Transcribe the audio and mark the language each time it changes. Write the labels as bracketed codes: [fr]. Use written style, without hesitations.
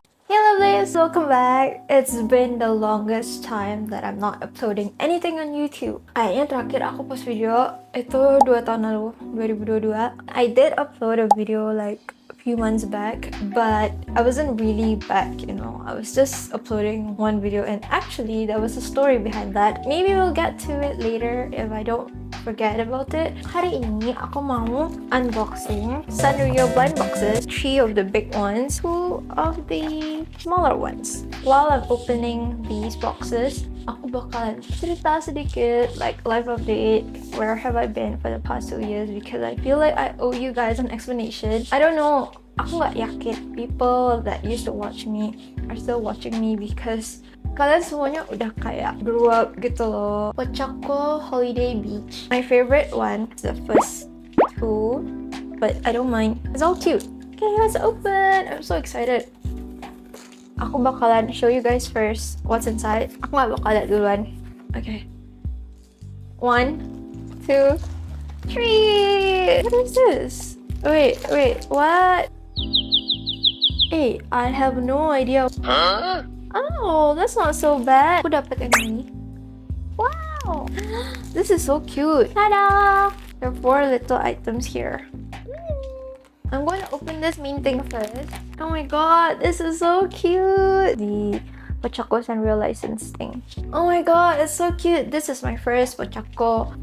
[en] Hey lovelies, welcome back. It's been the longest time that I'm not uploading anything on YouTube. [id] Kayaknya terakhir aku post video itu 2 tahun lalu, 2022. [en] I did upload a video like a few months back, but I wasn't really back, I was just uploading one video, and actually there was a story behind that. Maybe we'll get to it later if I don't forget about it. [id] Hari ini aku mau unboxing sanrio blind boxes, [en] 3 of the big ones, 2 of the smaller ones. While I'm opening these boxes, [id] aku bakalan cerita sedikit, [en] like life update, where have I been for the past 2 years, because I feel like I owe you guys an explanation. I don't know, [id] aku nggak yakin [en] people that used to watch me are still watching me, because [id] kalian semuanya udah kayak [en] grew up [id] gitu loh. [en] Pochako Holiday Beach, my favorite one is the first 2, but I don't mind, it's all cute. Okay, let's open. I'm so excited. [id] Aku bakalan [en] show you guys first what's inside. [id] Aku gak bakal lihat duluan. [en] Okay. 1, 2, 3. What is this? Wait, what? Hey, I have no idea. Huh? Oh, that's not so bad. [id] Aku dapat yang ini. [en] Wow! This is so cute. Tada! There are 4 little items here. I'm going to open this main thing first. Oh my god, this is so cute! The Pochako sanrio license thing. Oh my god, it's so cute! This is my first Pochako.